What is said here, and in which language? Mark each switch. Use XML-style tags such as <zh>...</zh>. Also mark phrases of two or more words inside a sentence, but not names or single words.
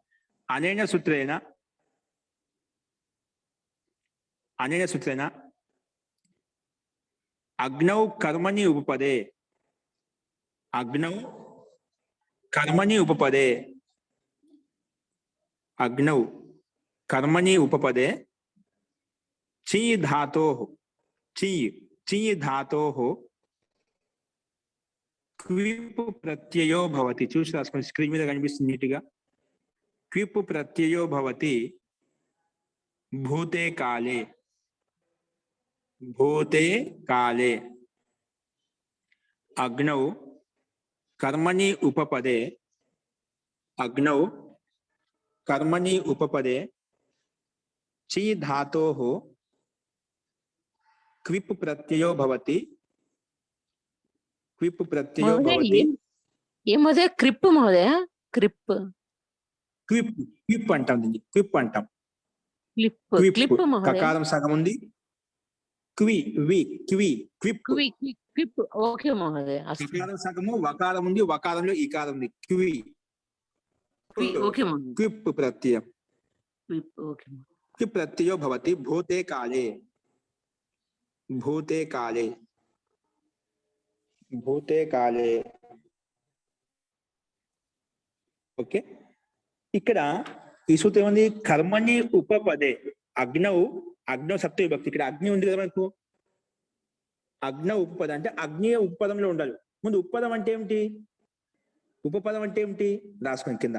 <sa>అనేన సూత్రేణ, అనేన సూత్రేణ అగ్నౌ కర్మణి ఉపపదే, అగ్నౌ కర్మణి ఉపపదే, అగ్నౌ కర్మణి ఉపపదే చి ధాతోః, చి ధాతోః క్విప్ ప్రత్యయో భవతి.</sa> <te>చూసి రాసుకోండి, స్క్రీన్ మీద కనిపిస్తుంది నీట్గా.</te> <sa>क्विप प्रत्ययो भवति भूते काले, भूते काले अग्नौ कर्मणि उपपदे, अग्नौ कर्मणि उपपदे ची धातोः क्विप प्रत्ययो भवति, क्विप प्रत्ययो भवति.</sa> <hi>ये महोदय क्रिप् महोदय, क्रिप्</hi> <te>క్విప్, క్విప్ అంటాం దీన్ని, క్విప్ అంటాం.</te> <hi>क्लिप् क्लिप् महोदय,</hi> <te>కకారం సగం ఉంది, క్వి వి క్వి క్విప్.</te> <hi>क्विप् ओके महोदय.</hi> <te>కకారం సగము, వకారం ఉంది, వకారంలో ఈకారం ఉంది, క్వి</te> <hi>ओके महोदय.</hi> <te>క్విప్ ప్రత్యయం.</te> <hi>क्विप् ओके.</hi> <sa>क्विप प्रत्ययो भवति भूते काले, भूते काले, भूते काले.</sa> <te>ఓకే, ఇక్కడ ఈ సూత్రం ఏమంది?</te> <sa>కర్మణి ఉపపదే అగ్నౌ, అగ్నౌ సప్తమి విభక్తి.</sa> <te>ఇక్కడ అగ్ని ఉంది కదా మనకు, అగ్న ఉపపద అంటే అగ్ని ఉపపదంలో ఉండాలి. ముందు ఉపపదం అంటే ఏమిటి? ఉపపదం అంటే ఏమిటి రాసుకోండి కింద.</te>